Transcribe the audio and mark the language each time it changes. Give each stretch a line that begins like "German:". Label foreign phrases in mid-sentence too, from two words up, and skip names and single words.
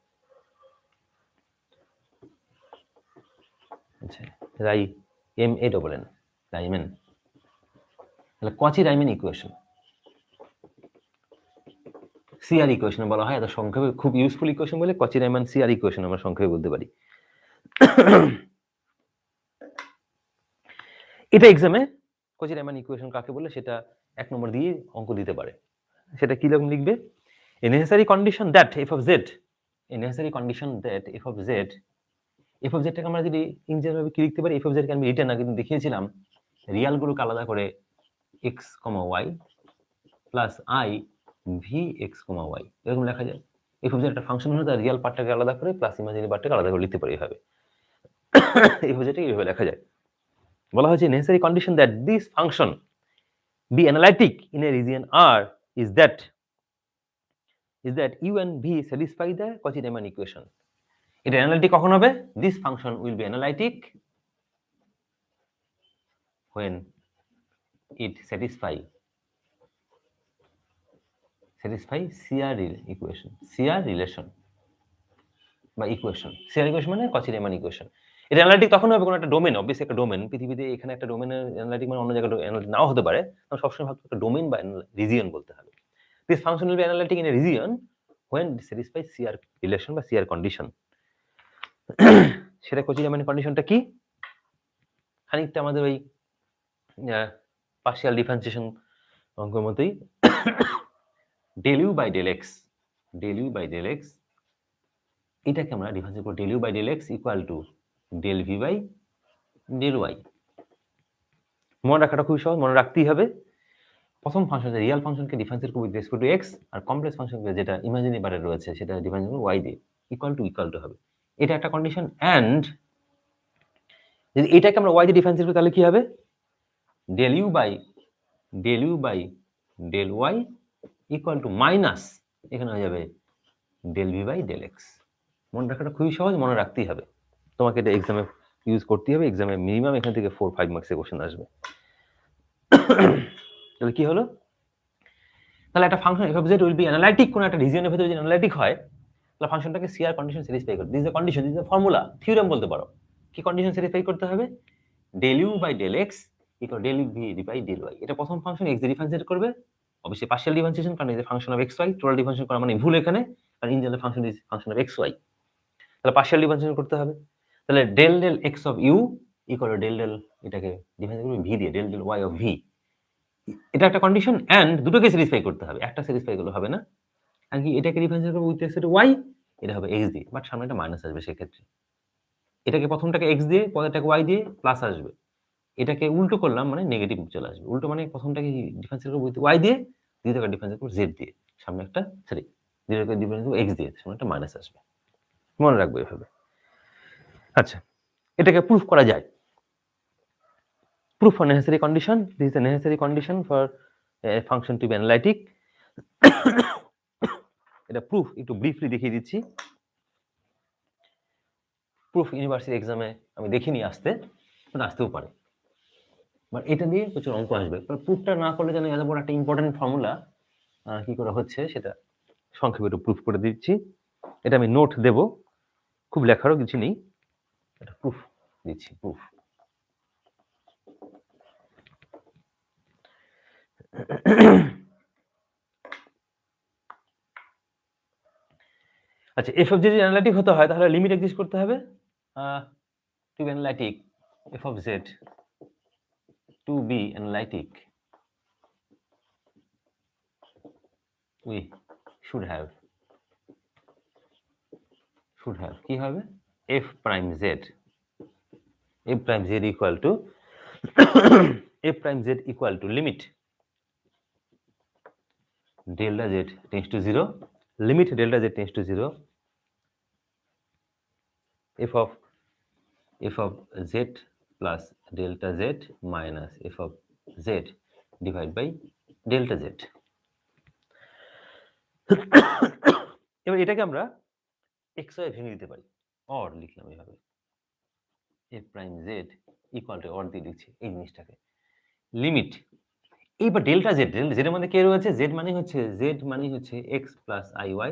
Bangla: আচ্ছা, রাইমান, তাহলে কচি-রাইমান ইকুয়েশন, সিআর ইকুয়েশন বলা হয়, এত সংক্ষেপে খুব
English: useful equation
Bangla: বলে কচি-রাইমান সিআর ইকুয়েশন আমরা সংক্ষেপে বলতে পারি। এটা এক্সামে কচি-রাইমান ইকুয়েশন কাকে বলে সেটা 1 নম্বর দিয়ে অঙ্ক দিতে পারে। সেটা কি রকম লিখবে?
English: a necessary condition that f of z,
Bangla: a necessary condition that
English: f of z
Bangla: টাকে আমরা যদি ইনজার ভাবে কি লিখতে পারি, f of z কে আমি রিটেন আগে দেখিয়েছিলাম রিয়াল গুলোকে আলাদা করে
English: x, y plus i v x, y
Bangla: এরকম লেখা যায়।
English: f of z
Bangla: একটা ফাংশন হলে তার
English: real partটাকে
Bangla: আলাদা করে প্লাস
English: imaginary partটাকে
Bangla: আলাদা করে লিখতে পারি এভাবে।
English: f of z
Bangla: টাকে এইভাবে লেখা যায়। বলা হয়েছে
English: necessary condition that this function be analytic in a region R is that u and v satisfy the Cauchy-Riemann equation.
Bangla: এটা অ্যানালিটিক কখন হবে?
English: This function will be analytic when it satisfy CR equation, CR relation বা ইকুয়েশন। CR ইকুয়েশন মানে Cauchy-Riemann equation।
Bangla: এটা অ্যানালিটিক তখন হবে কোন একটা ডোমেন, অবভিয়াসলি একটা ডোমেন, পৃথিবীতে এখানে একটা ডোমেনের অ্যানালিটিক মানে অন্য জায়গায় অ্যানালিটিক নাও হতে পারে। আমরা সবসময় ভাবতে একটা ডোমেন বা রিজিয়ন বলতে হবে।
English: This function will be analytic in a region when it satisfies CR relation বা CR condition.
Bangla: সেটা Cauchy-Riemann কন্ডিশনটা কি? খানিকটা আমাদের ওই
English: partial differentiation
Bangla: অঙ্কের মতোই,
English: del u by del x,
Bangla: এটাকে আমরা ডিফারেন্সিয়েট করব
English: del u by del x equal to del v by del y।
Bangla: মনে রাখাটা খুব সহজ, মনে রাখতেই হবে। প্রথম ফাংশন রিয়াল ফাংশনকে ডিফারেন্সিয়েট করব
English: with respect to
Bangla: x, আর কমপ্লেক্স ফাংশনকে যেটা ইমাজিনারি পার্টে রয়েছে সেটা ডিফারেন্সিয়েট করব y দিয়ে,
English: equal to
Bangla: হবে। এটা একটা কন্ডিশন। এন্ড যদি এটাকে আমরা y দিয়ে ডিফারেন্সিয়েট করি তাহলে কি হবে?
English: del u by del y equal to minus,
Bangla: এখানে হয়ে যাবে
English: del v by del x।
Bangla: মনে রাখাটা খুবই সহজ, মনে রাখতেই হবে। তোমাকে এটা এক্সামে ইউজ করতেই হবে। এক্সামে মিনিমাম এখান থেকে 4-5
English: marksের question
Bangla: আসবে। তাহলে কি হলো? তাহলে একটা ফাংশন
English: f of z will be analytic
Bangla: কোন একটা রিজিয়নের ভিতরে যদি অ্যানালাইটিক হয় তাহলে ফাংশনটাকে
English: CR condition satisfy
Bangla: করে।
English: this is the condition, this is the formula, theorem
Bangla: বলতে পারো। কি
English: condition satisfy
Bangla: করতে হবে?
English: del u by del x ইকুয়াল del v by del y।
Bangla: এটা প্রথম ফাংশন x দিয়ে ডিফারেন্সিয়েট করবে, অবশ্যই
English: partial differentiation,
Bangla: কারণ এটা
English: function of x y. total differentiation
Bangla: করা মানে ভুল এখানে, কারণ
English: in general function is function of x y.
Bangla: তাহলে
English: partial differentiation
Bangla: করতে হবে।
English: তাহলে del x of u ইকুয়াল del
Bangla: এটাকে ডিফারেন্সিয়েট করবে v দিয়ে,
English: del y of v।
Bangla: এটা একটা কন্ডিশন। এন্ড দুটোকে স্যাটিসফাই করতে হবে, একটা স্যাটিসফাই করলে হবে না। আর কি এটাকে ডিফারেন্সিয়েট করব
English: with respect to y,
Bangla: এটা হবে x দিয়ে, বাট সামনে একটা মাইনাস আসবে সেক্ষেত্রে। এটাকে প্রথমটাকে x দিয়ে, পরেরটাকে y দিয়ে, প্লাস আসবে। এটাকে উল্টো করলাম মানে নেগেটিভ চলে আসবে। উল্টো মানে প্রথমটাকে ডিফারেন্সিয়েট করব উইথ y দিয়ে, দ্বিতীয়টাকে ডিফারেন্সিয়েট করব z দিয়ে, সামনে একটা দ্বিতীয়টাকে ডিফারেন্সিয়েট করব x দিয়ে, সামনে একটা মাইনাস আসবে। মনে রাখবো এভাবে। আচ্ছা, এটাকে প্রুফ করা যায়।
English: Proof for necessary condition. This is a necessary condition for a function to be analytic.
Bangla: এটা প্রুফ একটু ব্রিফলি দেখিয়ে দিচ্ছি।
English: proof university examে
Bangla: আমি দেখিনি আসতেও পারে, বাট এটা দিয়ে প্রচুর অঙ্ক আসবে। প্রুফটা না করলে যেন এত বড় একটা
English: important formula
Bangla: কি করে হচ্ছে সেটা সংক্ষেপে একটু প্রুফ করে দিচ্ছি। এটা আমি নোট দেব, খুব লেখারও কিছু নেই, এটা প্রুফ দিচ্ছি, প্রুফ। আচ্ছা,
English: f of z
Bangla: যদি অ্যানালাইটিক হতে হয় তাহলে
English: limit exist
Bangla: করতে হবে
English: to be analytic, f of z to be analytic we should have
Bangla: কি হবে
English: f prime z, f prime z equal to f prime z equal to limit delta z tends to 0, limit delta z tends to 0, f of z plus delta z minus f of z divided by delta z।
Bangla: এবার এটাকে আমরা
English: x y
Bangla: ভেঙে দিতে পারি, অর লিখলাম এইভাবে,
English: f prime z equal to
Bangla: অর দিয়ে লিখছি এই জিনিসটাকে, লিমিট। এইবার
English: delta z,
Bangla: জেডের মধ্যে কে রয়েছে, জেড মানে হচ্ছে
English: x plus i y.